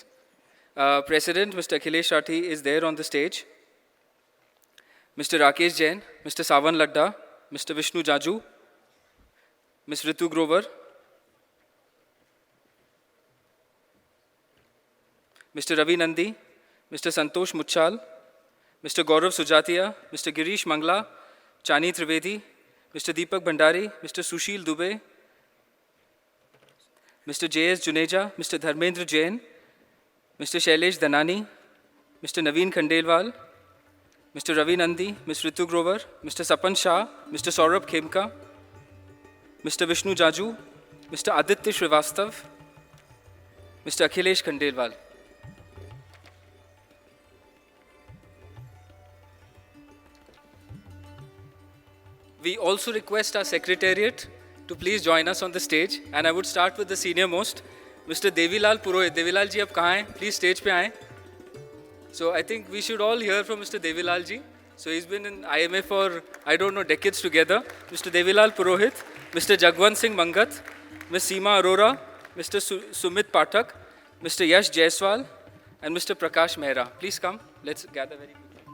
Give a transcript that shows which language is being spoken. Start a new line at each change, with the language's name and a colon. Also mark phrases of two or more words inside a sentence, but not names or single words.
English: President, Mr. Akhilesh Rathi, is there on the stage. Mr. Rakesh Jain, Mr. Savan Ladda, Mr. Vishnu Jaju, Ms. Ritu Grover, Mr. Ravi Nandi, Mr. Santosh Muchal, Mr. Gaurav Sujatia, Mr. Girish Mangla, Chani Trivedi, Mr. Deepak Bhandari, Mr. Sushil Dubey, Mr. J.S. Juneja, Mr. Dharmendra Jain, Mr. Shailesh Danani, Mr. Naveen Khandelwal, Mr. Ravi Nandi, Ms. Ritu Grover, Mr. Sapan Shah, Mr. Saurabh Khemka, Mr. Vishnu Jaju, Mr. Aditya Srivastav, Mr. Akhilesh Khandelwal. We also request our secretariat to please join us on the stage, and I would start with the senior most, Mr. Devilal Purohit.
Hindi: Devilal ji, aap kahan hain?
English: Please stage
Hindi: पे आए.
English: So I think we should all hear from Mr. Devilal ji. So he's been in IMA for, I don't know, decades together. Mr. Devilal Purohit, Mr. Jagwant Singh Mangat, Ms. Seema Arora, Mr. Sumit Pathak, Mr. Yash Jaiswal, and Mr. Prakash Mehra. Please come. Let's gather very quickly.